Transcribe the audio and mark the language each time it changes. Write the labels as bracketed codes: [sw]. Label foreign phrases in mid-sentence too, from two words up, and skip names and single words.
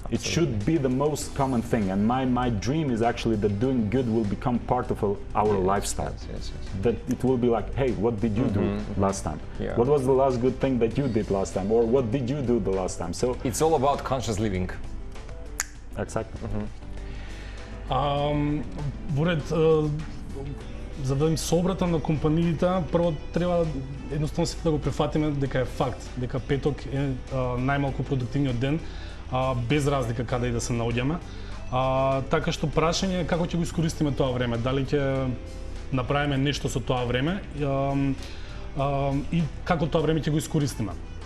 [en] It should be the most common thing. And my dream is actually that doing good will become part of our lifestyle. Yes. That it will be like, hey, what did you do last time? Yeah. What was the last good thing that you did last time? Or what did you do the last time? So it's all about conscious living. Exactly. [mk] За да им се обратам на компаниите, прво треба едноставно се да го прифатиме дека е факт, дека петок е најмалку продуктивниот ден, без разлика каде и да се наоѓаме. Така што прашање е како ќе го искористиме тоа време, дали ќе направиме нешто со тоа време и како тоа време ќе го искористиме.